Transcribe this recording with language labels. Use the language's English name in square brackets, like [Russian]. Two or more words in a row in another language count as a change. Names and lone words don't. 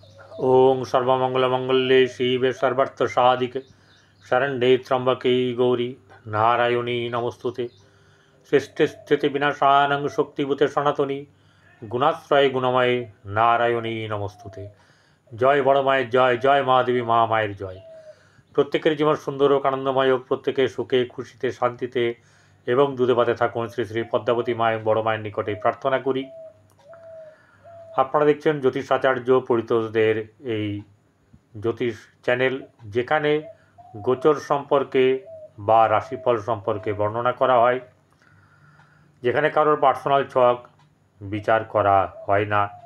[Sanskrit] ओं सर्वमंगलमंगल्ये शिवे सर्वार्थसाधिके शरण्ये त्र्यंबके गौरी नारायणी नमोस्तुते। सृष्टि स्थिति विनाशानं शक्तिभूते सनातनी गुणाश्रय गुणमय नारायणी नमोस्तुते। [Bangla] জয় বড় মায়ের জয়, জয় মা দেবী মা মায়ের জয়। প্রত্যেকের জীবন সুন্দর ও আনন্দময় হোক, প্রত্যেকে সুখে খুশিতে শান্তিতে এবং দুধে ভাতে থাকুন শ্রী শ্রী পদ্মাবতী মা এবং বড় মায়ের নিকটে প্রার্থনা করি। আপনারা দেখছেন জ্যোতিষাচার্য পরিতোষদের এই জ্যোতিষ চ্যানেল, যেখানে গোচর সম্পর্কে বা রাশিফল সম্পর্কে বর্ণনা করা হয়, যেখানে কারোর পার্সোনাল ছক বিচার করা হয় না।